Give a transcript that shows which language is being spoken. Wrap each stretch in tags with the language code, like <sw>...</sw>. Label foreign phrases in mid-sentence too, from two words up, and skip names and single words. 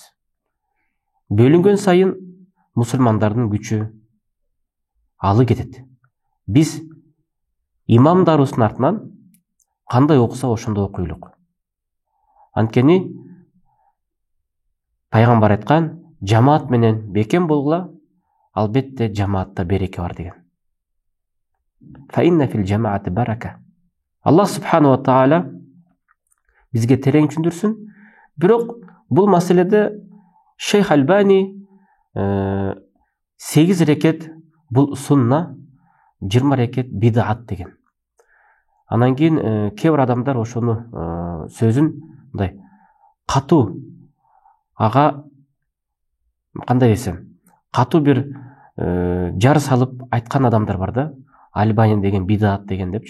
<ky>Бөлүнгөн сайын мусулмандардын күчү алы кетет. Биз имамдарыбыздын артынан кандай окуса ошондой окуйлук. Анткени пайгамбар айткан, жамаат менен бекем болгула, албетте жамаатта береке бар деген.</ky> <ar>فإن في الجماعة بركة. الله سبحانه وتعالى</ar> <ky>бизге терең түшүндүрсүн. Бирок бул маселеде Шейх Альбани 8 рекет бул сунна, 20 рекет бидат деген. Анан кийин кээ бир адамдар ошону сөзүн мындай катуу, ага кандай десем, катуу бир жар салып айткан адамдар бар да, Альбани деген бидат деген депчи.</ky>